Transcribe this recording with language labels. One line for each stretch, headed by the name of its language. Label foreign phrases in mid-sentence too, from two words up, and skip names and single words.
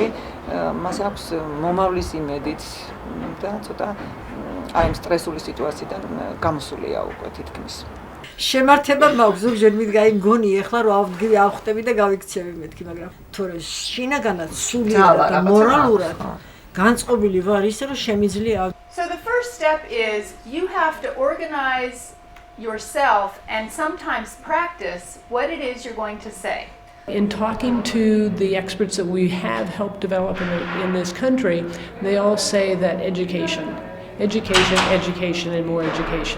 Georgian: მას აქვს მომავლის იმედით და ცოტა აი ამ სტრესული სიტუაციიდან გამოსულია უკვე თითქმის. შემართება მაქვს ზოგჯერ მითხარი მგონი ეხლა რომ ავდგივი ავხტები და გავიქცევი მეთქი, მაგრამ თორე შინაგანად სულიად და მორალურად განწყობილი ვარ ისე რომ შემიძლია.
English: So the first step is you have to organize yourself and sometimes practice what it is you're going to say. In talking to the experts that we have helped develop in this country, they all say that education, and more education.